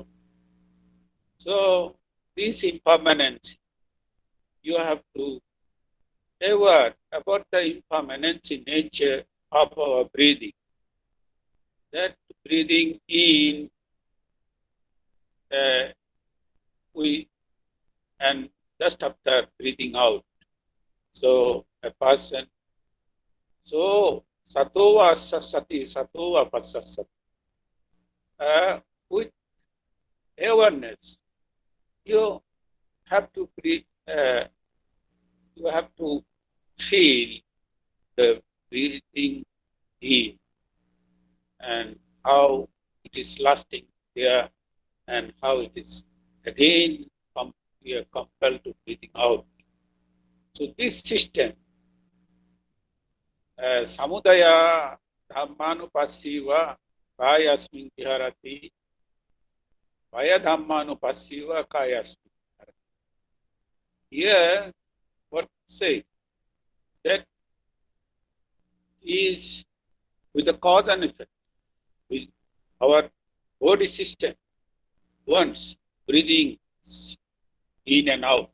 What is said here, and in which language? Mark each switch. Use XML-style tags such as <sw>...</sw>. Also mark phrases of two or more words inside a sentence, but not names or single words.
<en>So this impermanence, you have to aware about the impermanence in nature of our breathing. That breathing in, and just after breathing out. So a person so</en> <pi>Satova sasati, satova pasasati.</pi> <en>With awareness, you have to you have to feel the breathing in and how it is lasting there and how it is again we are compelled to breathing out. So this system,</en> <pi>samudaya dhammanupassiva kayasmin viharati, vaya dhammanupassiva kayasmin viharati.</pi> <en>Here, what say that is with the cause and effect, with our body system, once breathing in and out.</en>